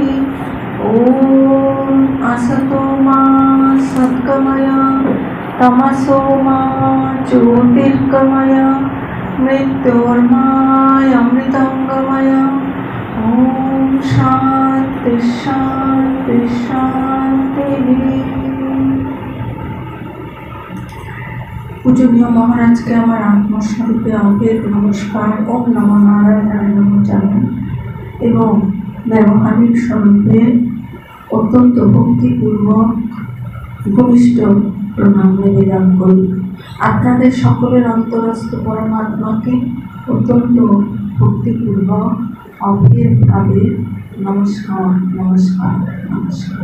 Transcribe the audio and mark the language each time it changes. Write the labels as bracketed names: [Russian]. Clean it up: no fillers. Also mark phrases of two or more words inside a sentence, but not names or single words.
[Sanskrit] ॐ असतो मा सद्गमय तमसो मा ज्योतिर्गमय मृत्योर्मामृतंगमय। ॐ शान्ति शान्ति शान्तिः। [Hindi] पूजनीय महाराज के [Bangla] আমার আত্মস্বরূপে অভেদ নমস্কার। [Sanskrit] ওম নমো নারায়ণায় [Bangla] নমো জানাই এবং ব্যবহারিক স্বরূপে অত্যন্ত ভক্তিপূর্বক ভূমিষ্ঠ প্রণাম নিবেদন করি। আপনাদের সকলের অন্তরস্থ পরমাত্মাকে অত্যন্ত ভক্তিপূর্বক অভেদভাবে নমস্কার নমস্কার নমস্কার।